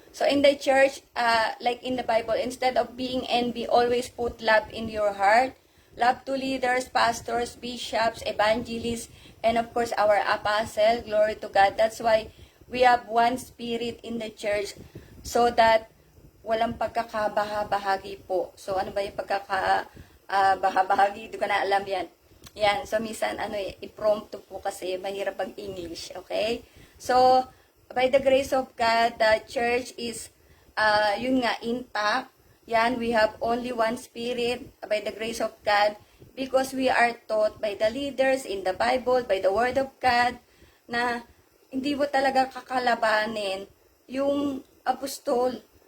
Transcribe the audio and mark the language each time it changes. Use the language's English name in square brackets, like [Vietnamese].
[English] So in the church, like in the Bible, instead of being envy, always put love in your heart. Love to leaders, pastors, bishops, evangelists, and of course our apostle. Glory to God. That's why we have one spirit in the church, so that [Filipino] walang pagkakabahabahagi po. So ano ba yung pagkakabahabahagi? Hindi ko na alam yan. Yan. So minsan i-promptu po kasi mahirap ang English. [English] Okay? So by the grace of God, the church is [Filipino] yun nga, [English] intact. Yan, we have only one spirit by the grace of God, because we are taught by the leaders in the Bible, by the Word of God, [Filipino] na hindi mo talaga kakalabanin yung apostol.